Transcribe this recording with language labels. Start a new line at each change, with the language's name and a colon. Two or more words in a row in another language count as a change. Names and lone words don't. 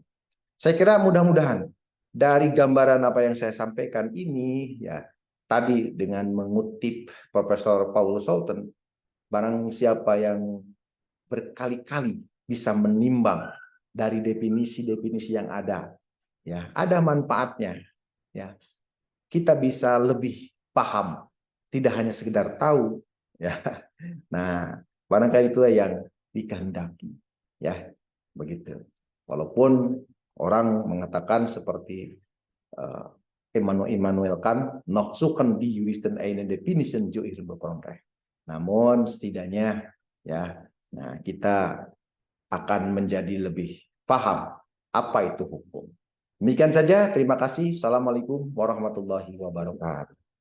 Indonesian: Saya kira mudah-mudahan dari gambaran apa yang saya sampaikan ini ya, tadi dengan mengutip Profesor Paulus Sultan, barang siapa yang berkali-kali bisa menimbang dari definisi-definisi yang ada, ya ada manfaatnya, ya kita bisa lebih paham, tidak hanya sekedar tahu, ya. Nah, barangkali itulah yang dikehendaki, ya begitu. Walaupun orang mengatakan seperti
German: Immanuel Kant, noch suchen die Juristen eine Definition zu ihrem Recht.
Indonesian: Namun setidaknya ya, nah kita akan menjadi lebih paham apa itu hukum. Demikian saja, terima kasih.
Arabic: السلام عليكم ورحمة الله وبركاته.